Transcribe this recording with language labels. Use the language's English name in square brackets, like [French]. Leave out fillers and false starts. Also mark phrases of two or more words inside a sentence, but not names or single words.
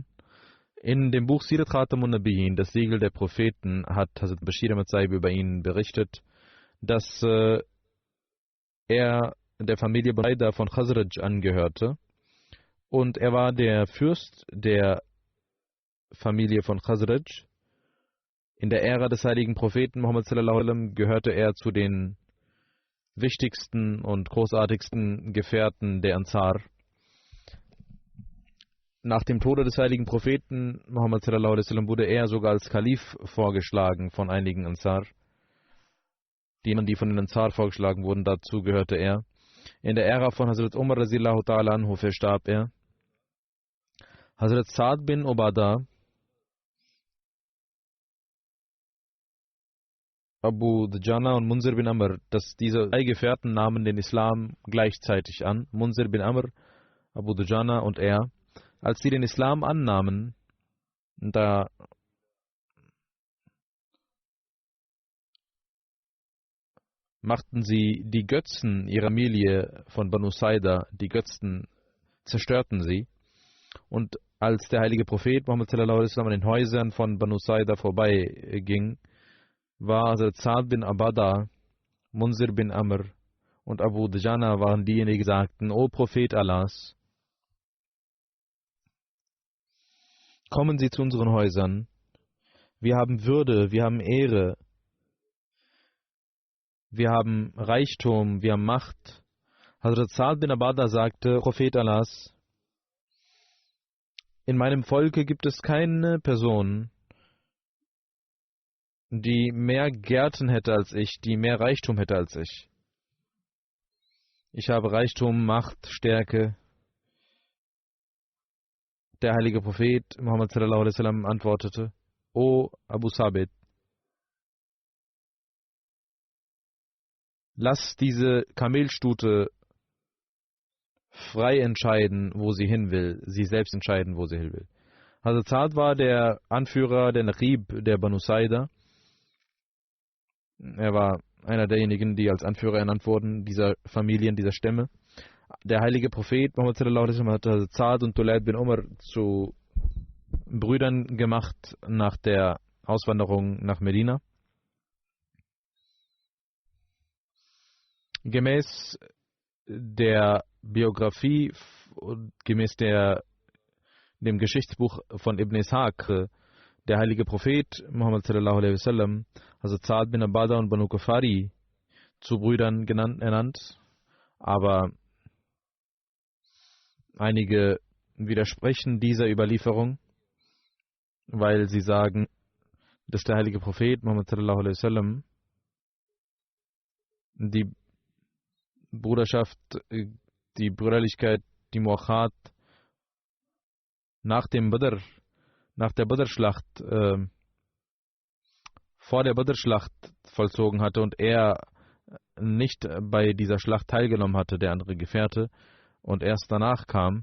[German] In dem Buch Sirat Khatamun Nabiyyin, das Siegel der Propheten, hat Hazrat Bashir Ahmad Saib über ihn berichtet, dass er der Familie Buraidah von Khazraj angehörte und er war der Fürst der Familie von Khazraj. In der Ära des heiligen Propheten Muhammad [Arabic] صلى الله عليه وسلم [German] gehörte er zu den wichtigsten und großartigsten Gefährten der Ansar. Nach dem Tode des heiligen Propheten Muhammad [Arabic] صلى الله عليه وسلم [German] wurde er sogar als Kalif vorgeschlagen von einigen Ansar. Die von den Ansar vorgeschlagen wurden, dazu gehörte er. In der Ära von Hazrat Umar [Arabic] رضي الله تعالى عنه [German] verstarb er. Hazrat Sa'd bin Ubadah, Abu Dujana und Munzir bin Amr, dass diese 3 Gefährten nahmen den Islam gleichzeitig an. Munzir bin Amr, Abu Dujana und er. Als sie den Islam annahmen, da machten sie die Götzen ihrer Familie von Banu Saida, die Götzen zerstörten sie. Und als der heilige Prophet Muhammad [Arabic] صلى الله عليه وسلم [German] an den Häusern von Banu Saida vorbeiging, war Hazrat Sa'd bin Ubadah, Munzir bin Amr und Abu Dujana waren diejenigen, die sagten: O Prophet Allahs, kommen Sie zu unseren Häusern. Wir haben Würde, wir haben Ehre, wir haben Reichtum, wir haben Macht. Hazrat Sa'd bin Ubadah sagte: Prophet Allahs, in meinem Volke gibt es keine Person, die mehr Gärten hätte als ich, die mehr Reichtum hätte als ich. Ich habe Reichtum, Macht, Stärke. Der heilige Prophet Muhammad [Arabic] صلى الله عليه وسلم [German] antwortete: O Abu Sabit, lass diese Kamelstute frei entscheiden, wo sie hin will, sie selbst entscheiden, wo sie hin will. Hazrat Sa'd war der Anführer, der Naqib der Banu Saida. Er war einer derjenigen, die als Anführer ernannt wurden, dieser Familien, dieser Stämme. Der heilige Prophet Muhammad [Arabic] صلى الله عليه وسلم [German] hat Hazrat Sa'd und Tulayd bin Umar zu Brüdern gemacht nach der Auswanderung nach Medina. Gemäß der Biografie, gemäß dem Geschichtsbuch von Ibn Ishaq, der heilige Prophet Muhammad [Arabic] صلى الله عليه وسلم, [German] also Sa'd bin Ubadah und Banu Kufari zu Brüdern ernannt, aber einige widersprechen dieser Überlieferung, weil sie sagen, dass der heilige Prophet Muhammad [Arabic] صلى الله عليه وسلم [German] die Bruderschaft, die Brüderlichkeit, die Muachat nach der Badr-Schlacht, vor der Badr-Schlacht vollzogen hatte und er nicht bei dieser Schlacht teilgenommen hatte, der andere Gefährte, und erst danach kam.